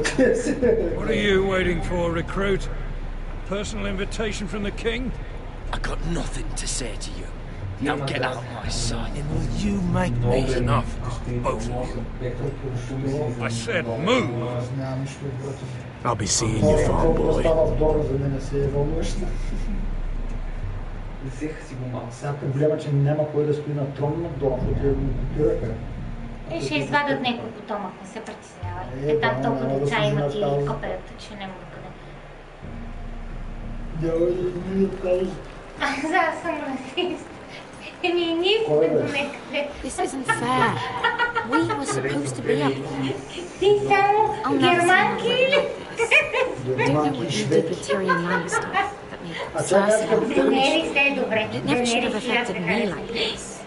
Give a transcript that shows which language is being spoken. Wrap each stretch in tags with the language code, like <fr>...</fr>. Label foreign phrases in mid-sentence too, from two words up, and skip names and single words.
<en>What are you waiting for, recruit? Personal invitation from the king? I got nothing to say to you. Now get out of my sight. And will you make me enough, both of you? I said move. I'll be seeing you, farm boy.</en> <bg>Ще извадят някой потомък, не се притеснявай. Те там толкова деца имат и копелета, че няма къде. Аз съм расист.</bg> <en>This isn't fair. We were supposed to be up there. I'll never see my like this. I don't know what you did with Tyrion Lannister, but me, Cersei, it never should have affected me like this.</en>